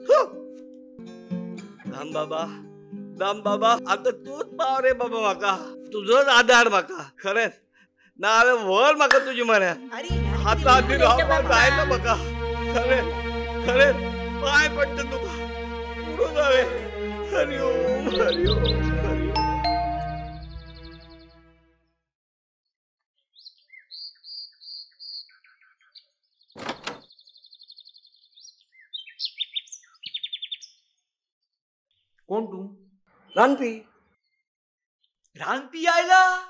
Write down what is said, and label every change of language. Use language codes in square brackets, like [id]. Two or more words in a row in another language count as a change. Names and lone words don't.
[kok] राम बाबा आता तूच पाव रे बाबा म्हाका. तुजोच आधार म्हाका. खरेंच नाल्यार व्हर म्हाका तुजी म्हऱ्यान. हाता खातीर रावपाक जायना म्हाका. खरेंच पांय पडटा तुका. पुरो जालें. [sa] हरि ओम हरि ओम हरि ओम. [kok] कोण तू? रांदपी. रांदपी आयला.